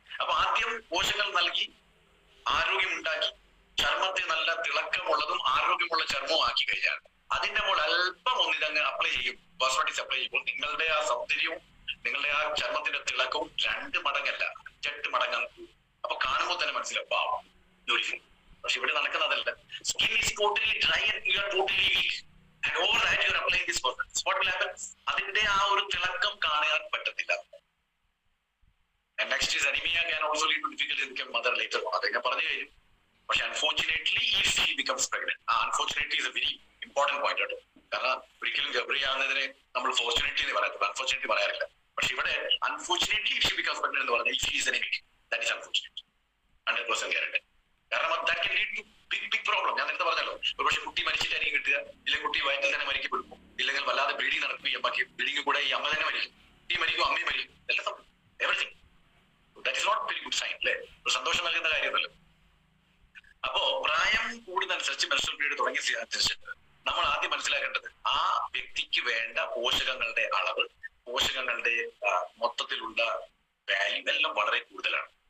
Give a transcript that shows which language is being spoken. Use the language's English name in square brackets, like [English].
[Malayalam] അപ്പൊ ആദ്യം പോഷകങ്ങൾ നൽകി ആരോഗ്യം ഉണ്ടാക്കി ചർമ്മത്തെ നല്ല തിളക്കമുള്ളതും ആരോഗ്യമുള്ള ചർമ്മവും ആക്കി കഴിഞ്ഞാൽ അതിന്റെ മുകളിൽ അല്പം ഒന്നിതങ്ങ് അപ്ലൈ ചെയ്യും, കോസ്മെറ്റിക്സ് അപ്ലൈ ചെയ്യുമ്പോൾ നിങ്ങളുടെ ആ സൗന്ദര്യവും നിങ്ങളുടെ ആ ചർമ്മത്തിന്റെ തിളക്കവും 2 മടങ്ങല്ല 5-8 മടങ്ങ്. അപ്പൊ കാണുമ്പോൾ തന്നെ മനസ്സിലാവും ബ്യൂട്ടിഫുൾ. പക്ഷെ ഇവിടെ നടക്കുന്നതല്ല. [English] Skin is totally dry and you are totally weak and all that you are applying this cosmetics. What will happen? [Malayalam] അതിന്റെ ആ ഒരു തിളക്കം കാണാൻ പറ്റത്തില്ല. [English] And next is anemia can also lead to difficulty in becoming mother later on. [Malayalam] അത് ഞാൻ പറഞ്ഞു കഴിഞ്ഞു. [English] പക്ഷെ unfortunately if she becomes pregnant, unfortunately is a very important point ആട്ടോ. [Malayalam] കാരണം ഒരിക്കലും ഗർഭിണിയാവുന്നതിനെ നമ്മൾ ഫോർച്ചുനേറ്റ്ലി എന്ന് പറയത്തില്ല, അൺഫോർച്ചുനേറ്റ്ലി പറയാറില്ല. പക്ഷെ ഇവിടെ [English] unfortunately if she becomes pregnant [Malayalam] എന്ന് പറഞ്ഞാൽ [English] if she is anemic, that is unfortunate. 100% guarantee. കാരണം that can lead to big problem. [Malayalam] ഞാൻ നേരത്തെ പറഞ്ഞല്ലോ, ഒരു പക്ഷെ കുട്ടി മരിച്ചിട്ടായിരിക്കും കിട്ടുക, ഇല്ലെങ്കിൽ കുട്ടി വയറ്റിൽ തന്നെ മരിക്കപ്പെടും, ഇല്ലെങ്കിൽ വല്ലാതെ ബ്ലീഡിങ് നടക്കുകയും അമ്മയ്ക്ക് ബ്ലീഡിങ് കൂടെ ഈ അമ്മ തന്നെ മരിക്കും, കുട്ടി മരിക്കും, അമ്മയും മരിക്കും, എല്ലാം സംഭവം. Everything. [English] that is not very good sign [Malayalam] അല്ലേ? ഒരു സന്തോഷം നൽകുന്ന കാര്യമല്ലോ. അപ്പോ പ്രായം കൂടുന്നതനുസരിച്ച് മെൻസ്ട്രൽ പീരീഡ് തുടങ്ങിയ അനുസരിച്ചിട്ട് നമ്മൾ ആദ്യം മനസ്സിലാക്കേണ്ടത് ആ വ്യക്തിക്ക് വേണ്ട പോഷകങ്ങളുടെ അളവ്, പോഷകങ്ങളുടെ മൊത്തത്തിലുള്ള വാല്യൂ എല്ലാം വളരെ കൂടുതലാണ്.